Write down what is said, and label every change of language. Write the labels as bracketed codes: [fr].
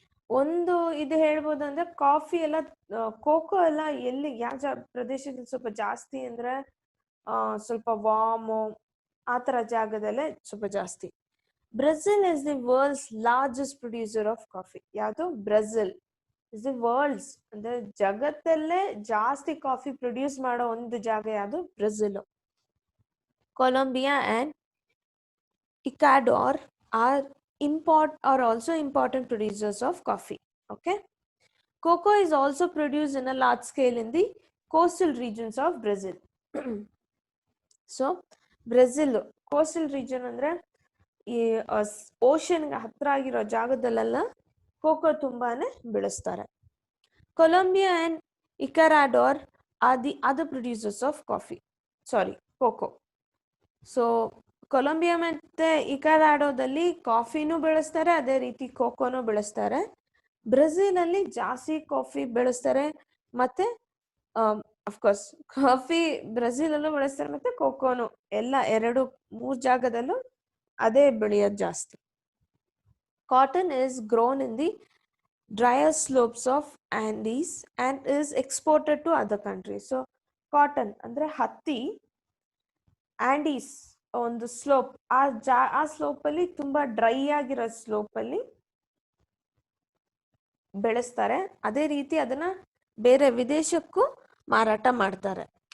[kn] ಒಂದು ಇದು ಹೇಳ್ಬೋದು ಅಂದ್ರೆ ಕಾಫಿ ಎಲ್ಲ ಕೋಕೋ ಎಲ್ಲ ಎಲ್ಲಿ ಯಾವ ಪ್ರದೇಶದಲ್ಲಿ ಸ್ವಲ್ಪ ಜಾಸ್ತಿ ಅಂದ್ರೆ ಸ್ವಲ್ಪ ವಾರ್ಮು ಆ ಥರ ಜಾಗದಲ್ಲೇ ಸ್ವಲ್ಪ ಜಾಸ್ತಿ. [en] Brazil is the world's largest producer of coffee. [kn] ಯಾವುದು? [en] Brazil is the world's [kn] ಅಂದ್ರೆ ಜಗತ್ತಲ್ಲೇ ಜಾಸ್ತಿ ಕಾಫಿ ಪ್ರೊಡ್ಯೂಸ್ ಮಾಡೋ ಒಂದು ಜಾಗ ಯಾವುದು? Brazil. [en] Colombia and Ecuador are also important producers of coffee. Okay, cocoa is also produced in a large scale in the coastal regions of Brazil. So Brazil coastal region [kn] ಅಂದ್ರೆ ಈ ಓಷನ್ಗೆ ಹತ್ರ ಆಗಿರೋ ಜಾಗದಲ್ಲೆಲ್ಲ cocoa ತುಂಬಾನೇ ಬೆಳೆಸ್ತಾರೆ. [en] Colombia and Ecuador are the other producers of cocoa. [kn] So Colombia ಮತ್ತೆ ಇಕ್ವಡಾರ್ದಲ್ಲಿ ಕಾಫಿನೂ ಬೆಳೆಸ್ತಾರೆ, ಅದೇ ರೀತಿ ಕೋಕೋನು ಬೆಳೆಸ್ತಾರೆ. ಬ್ರೆಜಿಲ್ ಅಲ್ಲಿ ಜಾಸ್ತಿ ಕಾಫಿ ಬೆಳೆಸ್ತಾರೆ ಮತ್ತೆ ಅಫ್ಕೋರ್ಸ್ ಕಾಫಿ ಬ್ರೆಜಿಲ್ ಅಲ್ಲೂ ಬೆಳೆಸ್ತಾರೆ ಮತ್ತೆ ಕೋಕೋನು ಎಲ್ಲ 2-3 ಜಾಗದಲ್ಲೂ ಅದೇ ಬೆಳೆಯೋದು ಜಾಸ್ತಿ. [en] Cotton is grown in the drier slopes of Andes and is exported to other countries. [kn] So cotton ಅಂದ್ರೆ ಹತ್ತಿ ಆಂಡೀಸ್ ಒಂದು ಸ್ಲೋಪ್, ಆ ಸ್ಲೋಪ್ ಅಲ್ಲಿ ತುಂಬಾ ಡ್ರೈ ಆಗಿರೋ ಸ್ಲೋಪ್ ಅಲ್ಲಿ ಬೆಳೆಸ್ತಾರೆ. ಅದೇ ರೀತಿ ಅದನ್ನ ಬೇರೆ ವಿದೇಶಕ್ಕೂ ಮಾರಾಟ ಮಾಡ್ತಾರೆ.